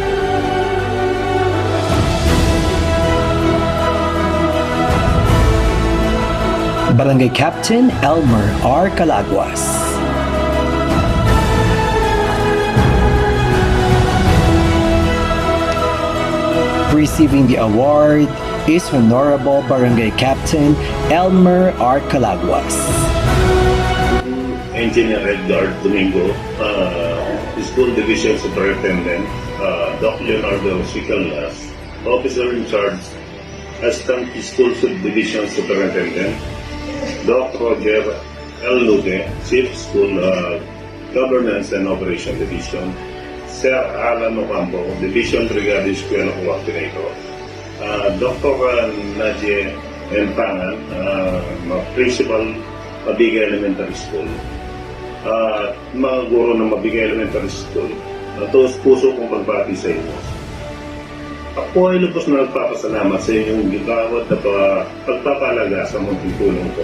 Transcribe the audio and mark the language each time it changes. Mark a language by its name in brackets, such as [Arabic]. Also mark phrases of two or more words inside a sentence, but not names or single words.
[English] Barangay Captain Elmer R. Calaguas. Receiving the award is Honorable Barangay Captain Elmer R. Calaguas. Engineer Edgar Domingo, School Division Superintendent, Doc Leonardo Sicalas, Officer in Charge, Assistant School Subdivision Superintendent, Doc Roger L. Luque, Chief School Governance and Operation Division, Sir Alan Ocampo, Division Brigadier Eskwela Coordinator, Dr. Nadie Empangan, Principal, Mabigay Elementary School, [Filipino] mga guro ng [English] Mabigay Elementary School. [Filipino] Taos puso kong pagbati sa inyo. Ako ay lubos na nagpapasalamat sa inyong gigawad at pagpapalaga sa munting tulong ko.